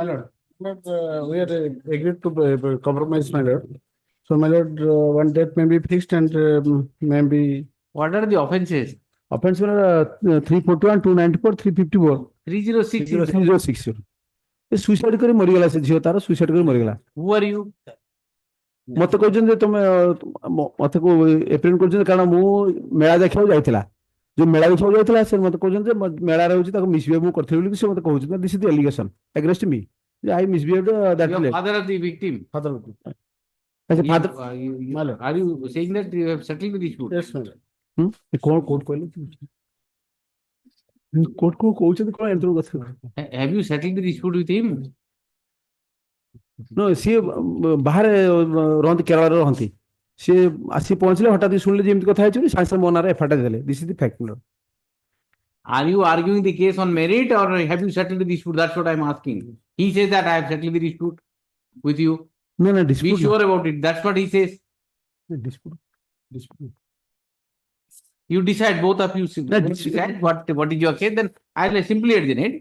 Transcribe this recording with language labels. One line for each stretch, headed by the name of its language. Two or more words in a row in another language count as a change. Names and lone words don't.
English: My lord, we are agreed to compromise, my lord. So, my lord, one date may be fixed and maybe. What are the offenses? Offense 341, 294, 354. 306.
Odia: 306. Suicide କରି ମରିଗଲା ସେ ଝିଅ ତାର ସୁଇସାଇଡ କରି ମରିଗଲା.
English: Who are you?
Odia: ମତେ କହିଛନ୍ତି ଯେ ତମେ ମତେ ଏପ୍ରିଲ କରିଛନ୍ତି କାରଣ ମୁଁ ମେଳା ଦେଖିବାକୁ ଯାଇଥିଲା. ଯୋଉ ମେଳା ଦେଖିବାକୁ ଯାଇଥିଲା ସେ ମତେ କହୁଛନ୍ତି ଯେ ମେଳାରେ ହଉଛି ତାକୁ ମିସବିହେଭ ମୁଁ କରିଥିଲି ବୋଲି ସେ ମତେ କହୁଛନ୍ତି.
English: This is the allegation against me. I misbehaved that You are father of the victim. Father of the Are you saying that you have settled the dispute? Yes, my lord.
Odia: କୋର୍ଟ କହିଲେ କୋର୍ଟ କୁ କହୁଛନ୍ତି କଣ ଏମିତି କଥା.
English: Have you settled the dispute with him? No,
Odia: ସିଏ ବାହାରେ ରହନ୍ତି, କେରଳରେ ରହନ୍ତି. ସିଏ ଆସି ପହଞ୍ଚିଲେ ହଠାତ୍ ଶୁଣିଲେ ଯେ ଏମିତି କଥା ହେଇଛି ବୋଲି ସାଙ୍ଗେ ସାଙ୍ଗେ ମୋ ନାଁରେ ଏଫଆଇଆର ଦେଲେ.
English: This is the fact. Are you arguing the case on merit or have you settled the dispute? That's what I'm asking. He says that I have settled the dispute with you. No, dispute. Be sure about it. That's what he says. Dispute. You decide, both of you decide what is your case, then I'll simply adjourn it.